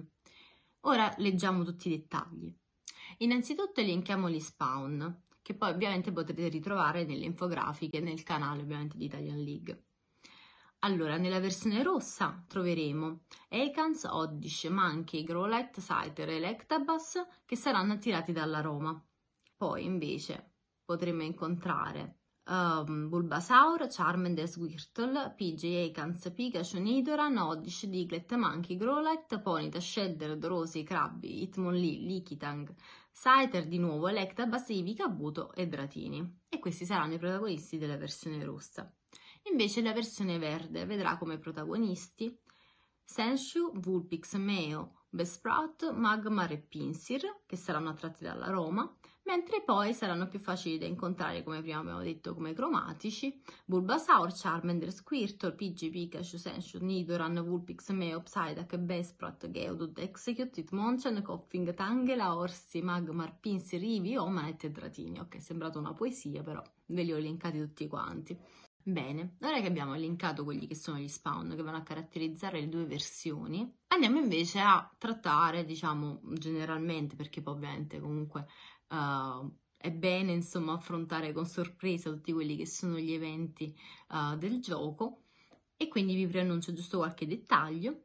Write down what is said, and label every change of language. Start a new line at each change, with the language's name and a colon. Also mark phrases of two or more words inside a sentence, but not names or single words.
Italian: Ora leggiamo tutti i dettagli. Innanzitutto elenchiamo gli spawn, che poi ovviamente potrete ritrovare nelle infografiche nel canale ovviamente di Italian League. Allora, nella versione rossa troveremo Ekans, Oddish, Mankey, Growlithe, Scyther e Electabuzz che saranno attirati dalla Roma. Poi invece potremo incontrare Bulbasaur, Charmander, Squirtle, Pidgey, Ekans, Pikachu, Nidoran, Oddish, Diglett, Mankey, Growlithe, Ponyta, Shedder, Drowsy, Krabby, Hitmonlee, Lickitung, Scyther, di nuovo Electabuzz, Eevee, Kabuto e Dratini. E questi saranno i protagonisti della versione rossa. Invece la versione verde vedrà come protagonisti Senshu, Vulpix, Meo, Bellsprout, Magmar e Pinsir, che saranno attratti dalla Roma, mentre poi saranno più facili da incontrare, come prima abbiamo detto, come cromatici, Bulbasaur, Charmander, Squirtle, Pidgey, Pikachu, Senshu, Nidoran, Vulpix, Meo, Psyduck, Bellsprout, Geodude, Execute, Hitmonchan, Koffing, Tangela, Orsi, Magmar, Pinsir, Eevee, Omanette e Dratini. Ok, è sembrata una poesia, però ve li ho elencati tutti quanti. Bene, ora che abbiamo elencato quelli che sono gli spawn che vanno a caratterizzare le due versioni, andiamo invece a trattare, diciamo, generalmente, perché poi ovviamente comunque è bene, insomma, affrontare con sorpresa tutti quelli che sono gli eventi del gioco, e quindi vi preannuncio giusto qualche dettaglio.